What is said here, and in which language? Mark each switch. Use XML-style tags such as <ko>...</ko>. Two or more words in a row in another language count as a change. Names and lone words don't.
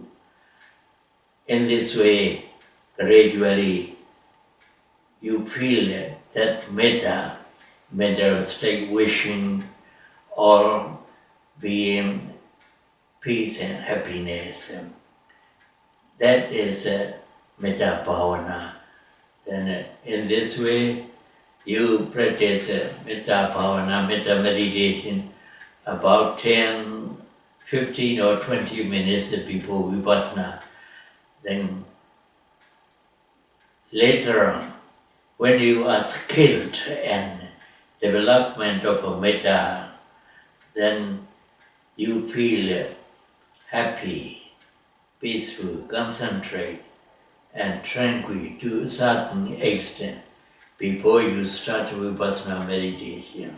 <en>In this way, gradually, you feel that metta, mental state, wishing all being peace and happiness. That is</en> <pi>metta bhavana.</pi> <en>Then in this way, you practice</en> <pi>metta bhavana,</pi> <en>metta meditation, about 10, 15 or 20 minutes before Vipassanā. Then later on, when you are skilled in development of metta, then you feel happy, peaceful, concentrate, and tranquil to a certain extent before you start Vipassana meditation.</en>